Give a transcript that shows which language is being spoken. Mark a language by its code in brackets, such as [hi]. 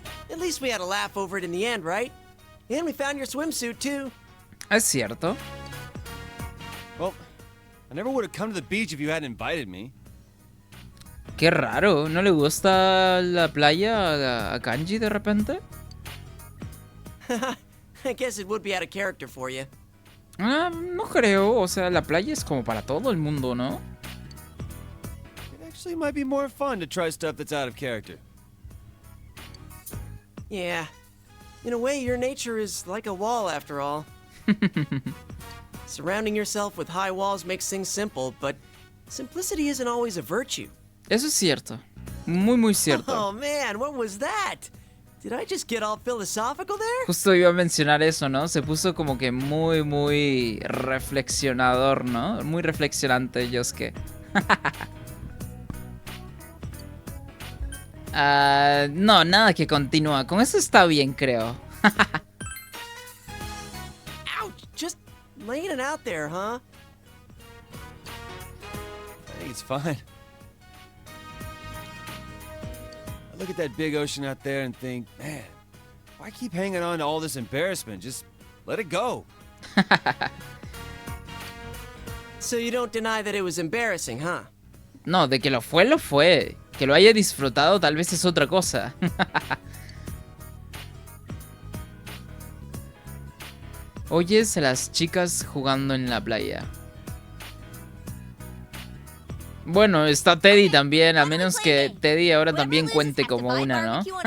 [en] At least we had a laugh over it in the end, right? And we found your swimsuit, too. [es] Es cierto. [en] Well, I never would have come to the beach if you hadn't invited me. [es] Qué raro, ¿no le gusta la playa a Kanji de repente? [en] I guess it would be out of character for you. [es] Ah, no creo, o sea, la playa es como para todo el mundo, ¿no? [en] It actually might be more fun to try stuff that's out of character. Yeah. In a way, your nature is like a wall after all. Surrounding yourself with high walls makes things simple, but simplicity isn't always a virtue. [es] Eso es cierto. Muy, muy cierto. [en] Oh man, what was that? Did I just get all philosophical there? [es] Justo iba a mencionar eso, ¿no? Se puso como que muy, muy reflexionador, ¿no? Muy reflexionante, Yosuke. No, nada que continúa. Con eso está bien, creo. [en] Ouch! Just laying it out there, huh? I think it's fine. I look at that big ocean out there and think, man, why keep hanging on to all this embarrassment? Just let it go. So you don't deny that it was embarrassing, huh? [es] No, de que lo fue, lo fue. Que lo haya disfrutado tal vez es otra cosa. Oyes a las chicas jugando en la playa. Bueno, está Teddy también, a menos que Teddy ahora también cuente como una, ¿no?